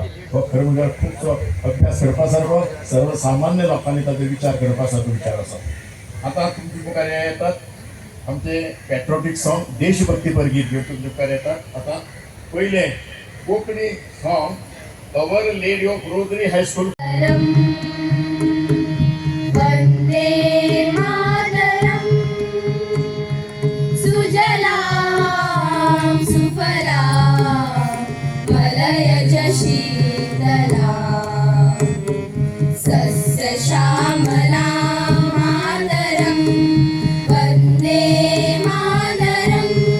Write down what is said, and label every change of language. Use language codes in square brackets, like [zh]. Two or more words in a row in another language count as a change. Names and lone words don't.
[kok] तो खरें म्हणल्यार खूबसो अभ्यास करपा सारको सर्वसामान्य लोकांनी ताचो विचार करपा सारको विचार आसा. आतां तुमचे मुखार हे येतात आमचे [en] patriotic song [kok] देशभक्तीपर गीत घेवन तुमचे मुखार येतात. आतां पयले कोंकणी सॉंग अवर लेडी ऑफ रोजरी हायस्कूल. [sa] वंदे मातरम सुजलाम सुफलाम मलयज शीतलाम सस्य श्यामलाम मातरम वंदे मातरम